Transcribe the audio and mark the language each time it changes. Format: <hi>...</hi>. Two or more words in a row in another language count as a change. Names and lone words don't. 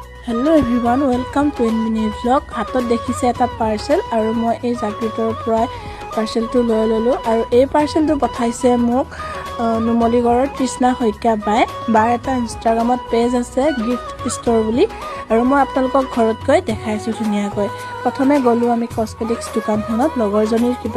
<en>hello everyone welcome to Enmini vlog</en> <as>হাতত দেখিছে এটা পাৰ্সেল আৰু মই এই জাগৃতৰ পৰা পাৰ্সেলটো লৈ ললো আৰু এই পাৰ্সেলটো পঠাইছে মোক নুমলীগড়ৰ তৃষ্ণা হৈকা বাৰ এটা ইনষ্টাগ্ৰামত পেজ আছে</as> <en>gift store</en> <as>বুলি আৰু মই আপোনালোকক ঘৰত গৈ দেখাইছো ধুনীয়াকৈ প্ৰথমে গলো আমি কসমেটিক্স দোকানখনত লগৰজনীৰ কিবা</as>